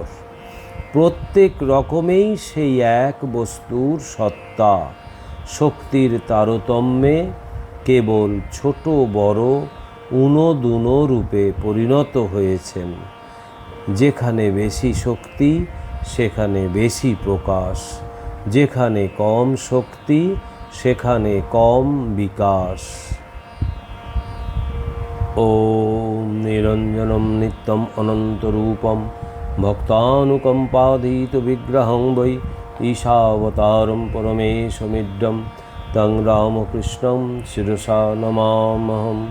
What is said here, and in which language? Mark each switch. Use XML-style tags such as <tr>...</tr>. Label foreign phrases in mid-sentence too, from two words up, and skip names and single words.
<bn>প্রত্যেক রকমেই সেই এক বস্তুর সত্তা, শক্তির তারতম্যে কেবল ছোট বড় উনো দুনো রূপে পরিণত হয়েছেন। যেখানে বেশি শক্তি সেখানে বেশি প্রকাশ, যেখানে কম শক্তি সেখানে কম বিকাশ।</bn> <sa>ওম নিরঞ্জনম নিত্যম অনন্তরূপম ভক্তানুকম্পাধীত বিগ্রহং বৈ ঈশাবতারম পরমেশমিড্ডম তং রামকৃষ্ণং শিরসা নমামহম।</sa>